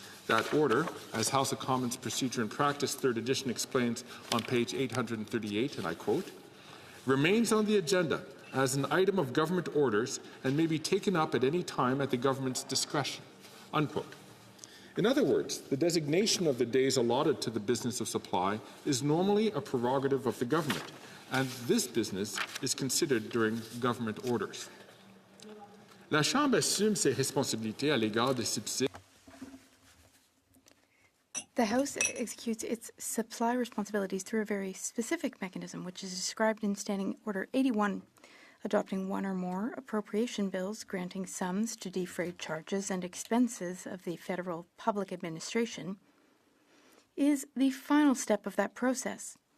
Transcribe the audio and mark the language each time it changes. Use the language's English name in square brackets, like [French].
[English] That order, as House of Commons Procedure and Practice 3rd edition explains on page 838, and I quote, remains on the agenda as an item of government orders and may be taken up at any time at the government's discretion, unquote. In other words, the designation of the days allotted to the business of supply is normally a prerogative of the government, and this business is considered during government orders. [French] La Chambre assume ses responsabilités à l'égard des subsides. [English] The House executes its supply responsibilities through a very specific mechanism, which is described in Standing Order 81, adopting 1 or more appropriation bills granting sums to defray charges and expenses of the federal public administration, is the final step of that process.